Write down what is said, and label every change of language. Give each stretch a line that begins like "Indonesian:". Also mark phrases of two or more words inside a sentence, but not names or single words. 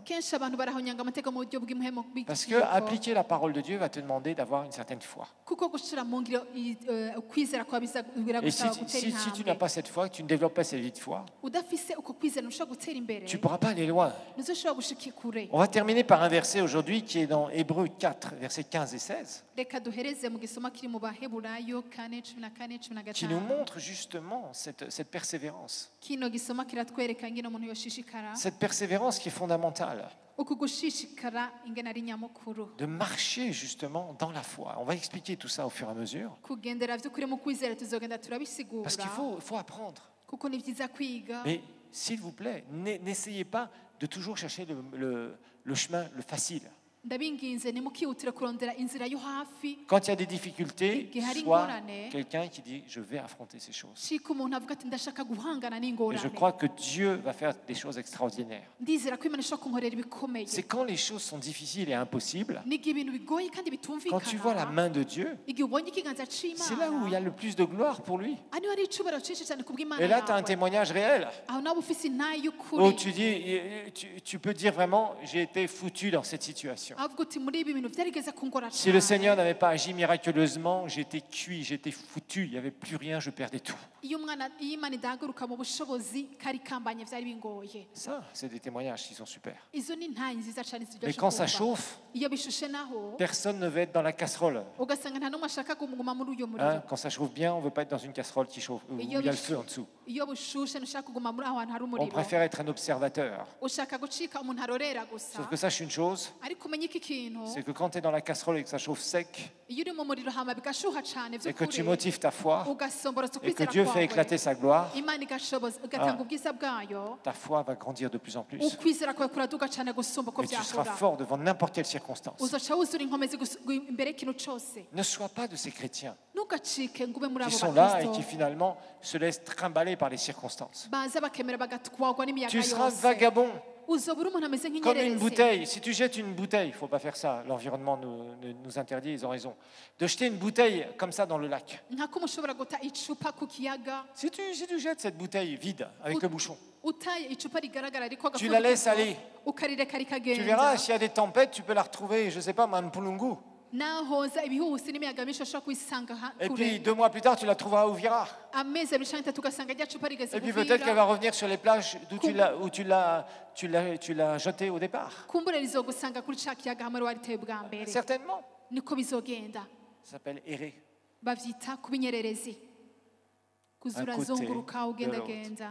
Rundi: kenshi abantu barahonyanga amategeko mu buryo bw'imhemo
French: parce que appliquer la parole de Dieu va te demander d'avoir une certaine foi.
Rundi: kuko gushira mu ngiro ukwizera kwa
French: Et si,
Rundi: biragusaba gutera
French: si tu n'as
Rundi: intambwe
French: pas cette foi, que tu ne développes pas cette vie de foi,
Rundi: udafise uko kwizera ntushobora gutera imbere
French: tu ne pourras pas aller loin.
Rundi: ntuzoshobora gushika kure
French: On va terminer par un verset aujourd'hui qui est dans Hébreux 4, versets 15 et 16,
Rundi: reka duhereze mu gisoma kiri mu baheburayo 4:14-15
French: qui nous montre justement cette persévérance.
Rundi: kino gisoma kiratwereka ingene umuntu yoshishikara
French: Cette persévérance qui est fondamentale,
Rundi: uku gushishikara ingene ari nyamukuru
French: de marcher justement dans la foi. On va expliquer tout ça au fur et à mesure,
Rundi: kugendera vy'ukuri mu kwizera tuzogenda turabisigura
French: parce qu'il faut apprendre.
Rundi: kuko ni vyiza kwiga
French: Mais s'il vous plaît, n'essayez pas de toujours chercher le chemin le facile.
Rundi: ndabinginze nimukihutira kurondera inzira yo hafi
French: Quand il y a des difficultés,
Rundi: Igihe hari
French: sois
Rundi: ingorane,
French: quelqu'un qui dit je vais affronter ces choses.
Rundi: shika umuntu avuga ati ndashaka guhangana
French: Et je
Rundi: n'ingorane
French: crois que Dieu va faire des choses extraordinaires.
Rundi: ndizera ko imana ishobora kunkorera ibikomeye
French: C'est quand les choses sont difficiles et impossibles,
Rundi: n'igihe ibintu bigoye kandi
French: quand tu vois la
Rundi: bitumvikana
French: main de Dieu,
Rundi: igihe ubonye ikiganza
French: c'est là où il y a
Rundi: c'imana
French: le plus de gloire pour lui.
Rundi: aha niho hari icubahiro cyinshi cyane ku bw'imana
French: Et là, tu as un
Rundi: yawe
French: témoignage réel.
Rundi: aho nawe ufise intayi
French: Où
Rundi: y'ukuri
French: tu dis, tu peux dire vraiment, j'ai été foutu dans cette situation.
Rundi: avuga uti muri ibi bintu byarigeze kungora
French: Si le
Rundi: cyane
French: Seigneur n'avait pas agi miraculeusement, j'étais cuit, j'étais foutu, il n'y avait plus rien, je perdais tout.
Rundi: iyo imana idahaguruka mu bushobozi kari kambanye byari bingoye
French: Ça, c'est des témoignages qui sont super.
Rundi: izo ni intayi nziza cyane
French: Mais
Rundi: ziryoshye
French: quand ça
Rundi: kumva
French: chauffe,
Rundi: iyo bishushe naho
French: personne ne veut être dans la casserole.
Rundi: ugasanga nta n'umwe ashaka kuguma muri uyo muriro
French: Hein, quand ça chauffe bien, on ne veut pas être dans une casserole qui chauffe, où il y a le feu en dessous.
Rundi: iyo bushushe ntushaka kuguma muri aho hantu hari
French: On
Rundi: umuriro
French: préfère être un observateur.
Rundi: ushaka gucika umuntu arorera gusa
French: Sauf que sache une chose,
Rundi: ariko umenye iki kintu
French: c'est que quand tu es dans la casserole et que ça chauffe sec,
Rundi: iyo uri mu muriro hama bigashuha cyane
French: et que tu
Rundi: by'ukuri
French: motives ta foi,
Rundi: ugasomborotsa
French: et que
Rundi: ukwizera
French: Dieu fait
Rundi: kwawe
French: éclater sa gloire,
Rundi: imana igatanga ubwiza bwayo
French: ta foi va grandir de plus en plus.
Rundi: ukwizera kwawe kuraduga cyane gusumba uko
French: Et tu seras
Rundi: byahora
French: fort devant n'importe quelle circonstance.
Rundi: uzoca wuzura inkomezi imbere y'ikintu cyose
French: Ne sois pas de ces chrétiens
Rundi: ntugacike ngo ube muri
French: qui
Rundi: abo
French: sont là et qui
Rundi: bakristo
French: finalement se laissent trimballer par les circonstances.
Rundi: baza bakemera bagatwagwa n'imiyaga
French: Tu seras
Rundi: yose
French: vagabond,
Rundi: uzoba uri umuntu ameze
French: comme une
Rundi: nk'inyererezi
French: bouteille. Si tu jettes une bouteille, il ne faut pas faire ça, l'environnement nous interdit, ils ont raison. De jeter une bouteille comme ça dans le lac.
Rundi: nk'ako mushobora guta icupa ku kiyaga
French: Si tu jettes cette bouteille vide avec le bouchon,
Rundi: utaye icupa rigaragara ariko
French: tu la laisses aller.
Rundi: ukarireka
French: Tu
Rundi: rikagenda
French: verras, s'il y a des tempêtes, tu peux la retrouver, je ne sais pas, à Mpulungu.
Rundi: nahoza ibihusi n'imiyaga myinshi ushobora kuyisanga
French: Et
Rundi: kure
French: puis 2 mois plus tard, tu la trouveras à Ouvira.
Rundi: amezi abiri cyangwa atatu ugasanga rya cupa rigeze
French: Et puis peut-être qu'elle
Rundi: guvira
French: va revenir sur les plages d'où tu l'as jetée au départ.
Rundi: kumbure rizogusanga kuri ca kiyaga hamwe wariteye bwa mbere
French: Certainement.
Rundi: niko bizogenda
French: Ça s'appelle errer.
Rundi: bavyita kuba inyererezi kuzura
French: côté
Rundi: zunguruka
French: de
Rundi: ugendagenda